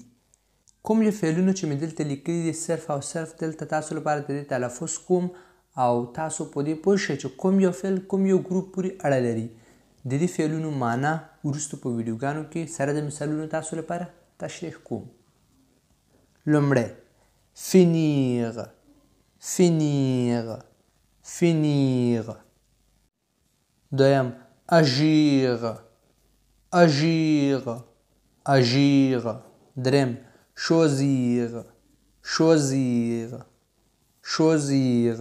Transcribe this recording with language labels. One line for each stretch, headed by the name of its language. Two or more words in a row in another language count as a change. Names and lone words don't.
Pashto: کوم یو فعلونه چې مې دلته لیکلي دي صرف او صرف دلته تاسو لپاره د دې تلفظ کوم او تاسو په دې پوه شئ چې کوم یو فعل کوم یو ګروپ پورې اړه لري. د دې فعلونو معنا وروسته په ویډیوګانو کې سره د مثالونو تاسو لپاره تشریح کوم. لومړی
French: finir finir finir.
Pashto: دویم
French: agir agir agir.
Pashto: دریم
French: choisir choisir choisir.